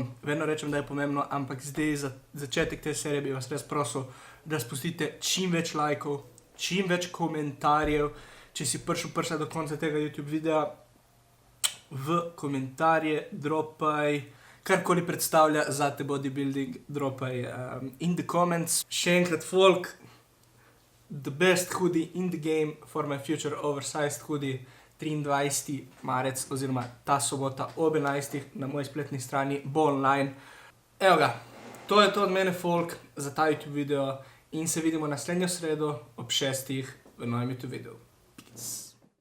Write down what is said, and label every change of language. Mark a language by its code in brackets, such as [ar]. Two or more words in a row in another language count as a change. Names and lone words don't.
[sl] Vedno rečem, da je pomembno, ampak zdaj za začetek te serije bi vas res prosil, da spustite čim več lajkov, čim več komentarjev. Če si prišla do konca tega YouTube videa, v komentarje dropaj karkoli predstavlja za te bodybuilding, dropaj [en] in the comments. [sl] Še enkrat folk, [en] the best hoodie in the game, For my Future oversized hoodie, 23. [sl] marec oziroma ta sobota ob 11. na moji spletni strani bo online. Evo ga, to je to od mene folk za ta YouTube video in se vidimo naslednjo sredo ob 6. v novem YouTube videu. Peace.